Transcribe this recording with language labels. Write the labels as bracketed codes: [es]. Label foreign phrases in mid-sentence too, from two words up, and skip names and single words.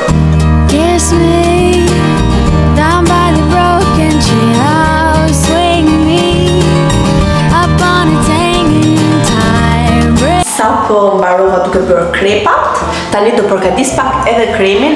[en] Kiss me down by the broken tree house, swing me up on its hanging tire. [sq] Sapo mbarova duke bërë krepat, tani do përgatis pak edhe kremin.